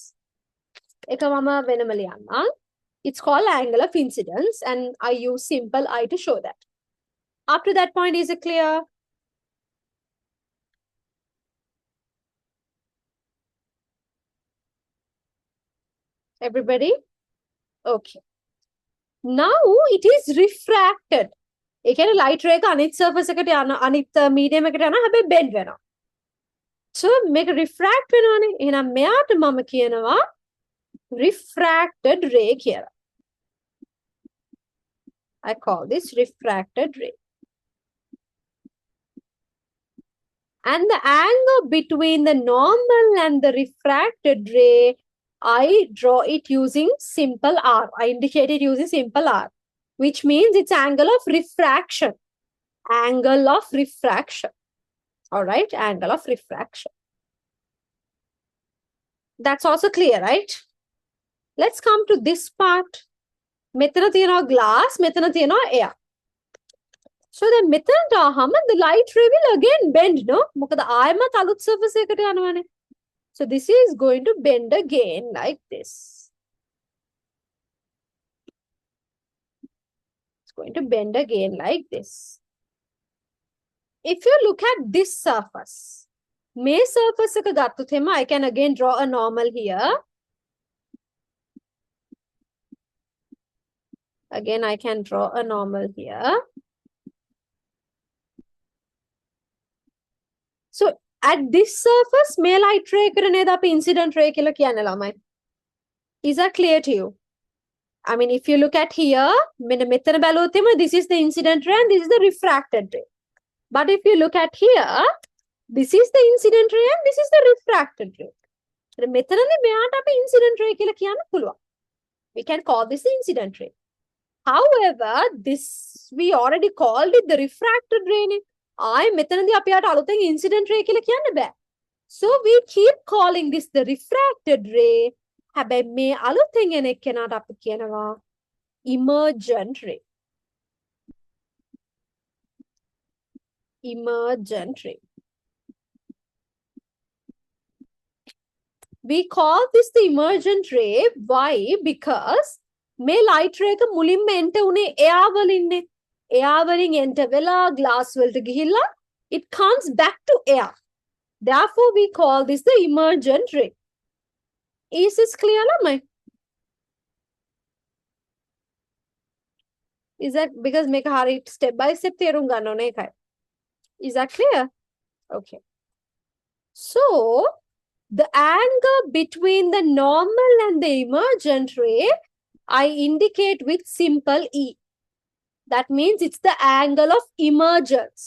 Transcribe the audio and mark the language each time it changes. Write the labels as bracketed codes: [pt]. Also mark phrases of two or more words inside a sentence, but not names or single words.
[en] It's called angle of incidence and I use simple I to show that. Up to that point, is it clear? Everybody? Okay. Now it is refracted. [si] ඒ කියන්නේ [en] light ray [si] එක අනිත් surface එකට යන අනිත් medium එකට යන හැබැයි bend වෙනවා. So මේක refract වෙනවානේ. එහෙනම් මෙයාට මම කියනවා [en] refracted ray [si] කියලා. [en] I call this refracted ray. And the angle between the normal and the refracted ray, I draw it using simple R. I indicate it using simple R, which means it's angle of refraction. Angle of refraction. All right, angle of refraction. That's also clear, right? Let's come to this part. [si] මෙතන තියෙනවා glass, මෙතන තියෙනවා air. [en] So then [si] මෙතනට ආවම [en] the light ray will again bend, no? [si] මොකද ආයෙමත් අලුත් surface එකට යනවානේ. [en] So this is going to bend again like this. It's going to bend again like this. If you look at this surface, [si] මේ surface එක ගත්තොත් එහෙම [en] I can again draw a normal here. Again, I can draw a normal here. So at this surface [si] මේ [en] light ray [si] එකට නේද අපි [en] incident ray [si] කියලා කියන්නේ ළමයි. [en] Is that clear to you? I mean, if you look at here, [si] මෙතන බැලුවොත් එම [en] this is the incident ray and this is the refracted ray. But if you look at here, this is the incident ray and this is the refracted ray. [si] මෙතනදී මෙයාට අපි [en] incident ray [si] කියලා කියන්න පුළුවන්. [en] We can call this the incident ray. However, this we already called it the refracted ray. [si] ආයේ මෙතනදී අපි යාට අලුතෙන් [en] incident ray [si] කියලා කියන්න බෑ. [en] So we keep calling this the refracted ray. [si] හැබැයි මේ අලුතෙන් එන එකනට අපි කියනවා [en] emergent ray. Emergent ray. We call this the emergent ray. Why? Because [si] මේ [en] light ray [si] එක මුලින්ම enter උනේ air වලින්නේ. [en] air [si] වලින් enter වෙලා glass වලට ගිහිල්ලා [en] it comes back to air. Therefore we call this the emergent ray. Is this clear lamai? Is that because [si] මේක හරිය [en] step by step [si] තේරුම් ගන්න ඕනේ ඒකයි. [en] Is that clear? Okay. So the angle between the normal and the emergent ray, I indicate with simple E. That means it's the angle of emergence.